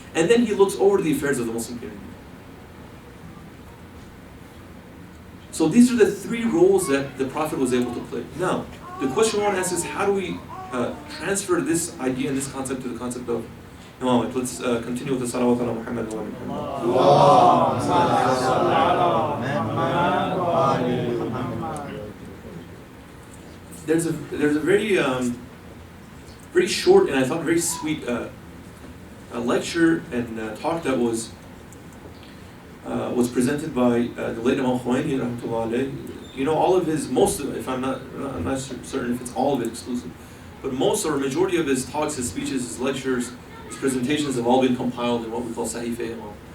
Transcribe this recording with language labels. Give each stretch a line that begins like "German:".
English: And then he looks over the affairs of the Muslim community. So these are the 3 roles that the Prophet was able to play. Now, the question I want to ask is, how do we transfer this idea and this concept to the concept of Imam, let's continue with the salawat ala Muhammad wa ala Muhammad.
Arabic: اللهم صل على محمد وآل محمد.
English: There's a very very short and I thought very sweet a lecture and talk that was presented by the late Imam Khomeini rahmatullah alayhi. You know, all of his, most of it, if I'm not certain if it's all of it exclusive, but most or majority of his talks, his speeches, his lectures, his presentations have all been compiled in what we call Sahifa Imam.